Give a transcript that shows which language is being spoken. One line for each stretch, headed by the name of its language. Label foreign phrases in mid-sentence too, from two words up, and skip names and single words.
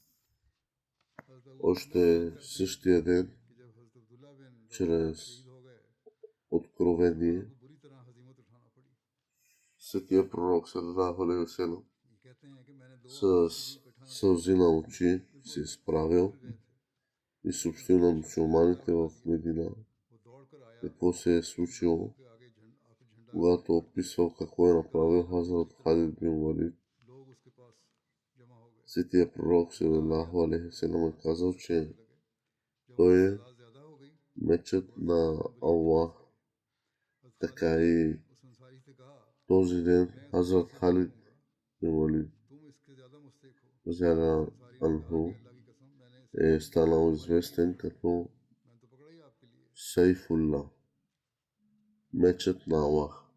Bulgarian: още същия ден чрез откровение. Светия пророк
Arabic: صلى الله عليه وسلم
Bulgarian: с сълзи на очи се изправил и съобщил на мюсюлманите в Медина какво се е случило, когато описвал какво е направил Хазрат Халид бин Валид. Светия пророк
Arabic: صلى الله عليه وسلم
Bulgarian: е казал, че той е мечът на Аллах. Така и този ден Хазрат Халид бин Валид
Arabic: رضي الله عنه
Bulgarian: е станал известен като Сайфулла, мечът на Аллах.